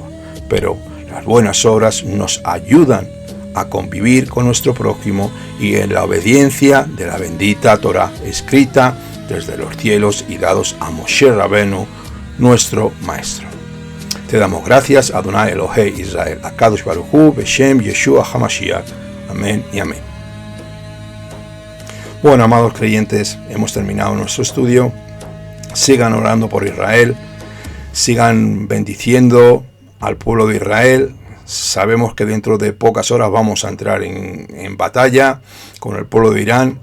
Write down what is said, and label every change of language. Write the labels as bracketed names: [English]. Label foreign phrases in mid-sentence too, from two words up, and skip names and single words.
[Spanish] Pero las buenas obras nos ayudan a convivir con nuestro prójimo y en la obediencia de la bendita Torah, escrita desde los cielos y dados a Moshe Rabenu, nuestro maestro. Te damos gracias, [Hebrew] אדוני אלוהי ישראל, הקדוש ברוך הוא, בשם ישוע המשיח. [Spanish] Amén y amén. Bueno, amados creyentes, hemos terminado nuestro estudio. Sigan orando por Israel, sigan bendiciendo al pueblo de Israel. Sabemos que dentro de pocas horas vamos a entrar en batalla con el pueblo de Irán.